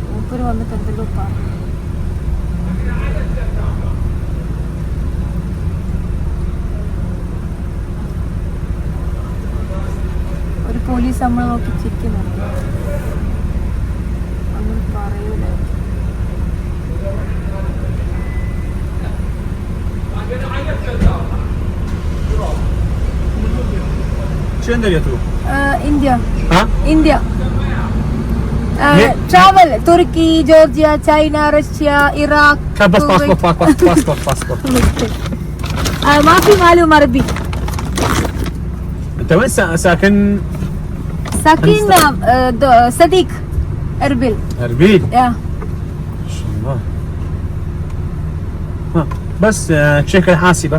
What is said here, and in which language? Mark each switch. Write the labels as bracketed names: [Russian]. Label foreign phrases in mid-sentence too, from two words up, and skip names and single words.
[Malayalam] മൂപ്പര് വന്നിട്ട് എന്തെല്ലോ പറഞ്ഞു. ഒരു പോലീസ് നമ്മളെ നോക്കി ചിരിക്കുന്നുണ്ട്. അങ്ങനെ പറയൂല. [Arabic] شو عندك يا تو؟ [Malayalam] ഇന്ത്യ. [Arabic] ها؟ [Malayalam] ഇന്ത്യ. ട്രാവൽ തുർക്കി, ജോർജിയ, ചൈന, റഷ്യ, ഇറാഖ്. [Arabic] بس باسبورت. ما في معلومة عربي. انت وين ساكن؟ ساكن صديق اربيل. اربيل. يا ما شاء الله. ها بس تشيك الحاسبة.